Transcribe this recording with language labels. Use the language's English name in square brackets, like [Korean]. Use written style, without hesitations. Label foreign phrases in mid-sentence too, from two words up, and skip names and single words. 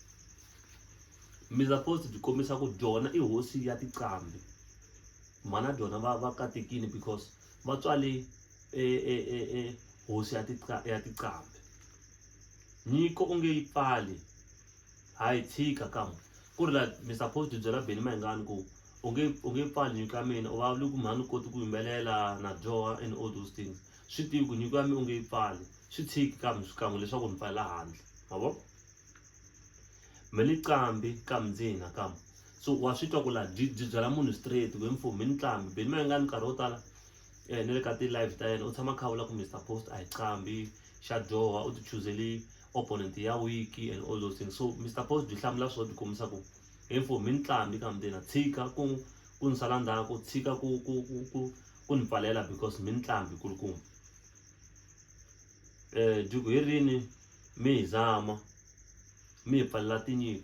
[Tsonga] Mr Post byi kombisa ku Jona i hosi ya tinqambi, mana Jona va katekini because va tswale hosi ya tinqambi. Nyiko u nge yi pfali, hayi tshika kambe ku ri la Mr Post byi byela Benny Mayengani ku u nge pfali nyiko ya mina, u vulavula ku mhani u koti ku yimbelela na dyoha [English] and all those things. [Tsonga] Swi tivi ku nyiko ya mina u nge yi pfali, swi tshiki kambe leswaku ni pfalela handle, ma vo me ni nqambi kambe ndzi hina kambe. So wa swi twa ku la byi byela munhu straight ku mfo me ni nqambi. Benny Mayengani nkarhi wo tala ni le ka ti-live ta yena u tshama kha vula ku Mr Post a hi nqambi, xa dyoha, u ti chuzeli opponent ya wiki [English] and all those things. [Tsonga] So Mr Post byi hlamula swo ti kombisa ku mfo me ni nqambi kambe ndzi tshika ku ni sala ndzhaku, tshika ku ni pfalela because me ni nqambi kulukumba. Duku hi rini mi hi zama mi hi pfalela tinyiko.